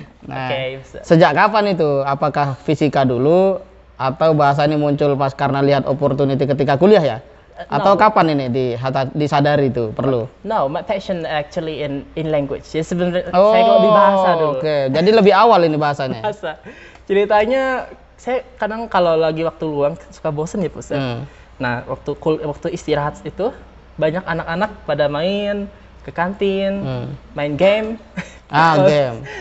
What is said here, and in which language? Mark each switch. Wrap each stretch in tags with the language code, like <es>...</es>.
<id>Nah, sejak kapan itu? Apakah fisika dulu atau bahasa ini muncul pas karena lihat opportunity ketika kuliah ya? Atau kapan ini disadari itu perlu?</id> <en>No, my passion actually in language.</en> <id>Ya sebenarnya saya kalau di bahasa dulu. Jadi lebih awal ini bahasanya. Bahasa. Ceritanya saya kadang kalau lagi waktu luang suka bosen ya Ustaz. Nah, waktu istirahat itu banyak anak-anak pada main ke kantin, main game. Game.</id>